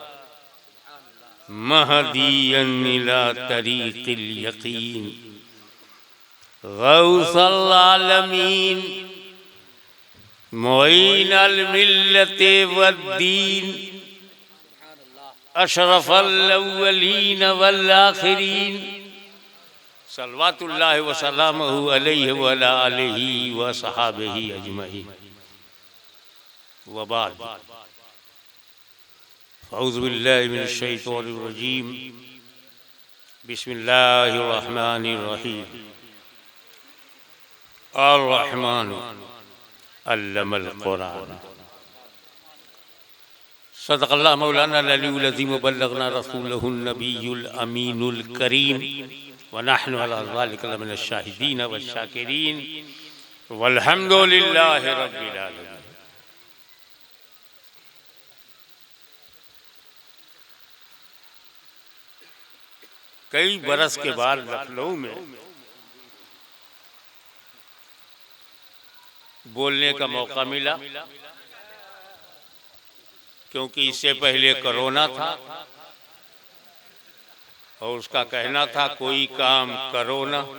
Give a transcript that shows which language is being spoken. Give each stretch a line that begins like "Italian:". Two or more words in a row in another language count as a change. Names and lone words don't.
Arabic: مهديين إلى طريق اليقين غوث العالمين معين الملة والدين أشرف الأولين والآخرين صلى الله وسلم عليه وعلى آله وصحابه أجمعين وبعد أعوذ بالله من الشيطان الرجيم بسم الله الرحمن الرحيم الرحمن علم القرآن صدق الله مولانا العلي العظيم وبلغنا رسوله النبي الأمين الكريم ونحن على ذلك لمن الشاهدين والشاكرين والحمد لله رب العالمين.
Hindi: कई बरस के बाद लखनऊ में बोलने का मौका मिला, क्योंकि इससे पहले कोरोना था और उसका कहना था कोई काम करो ना।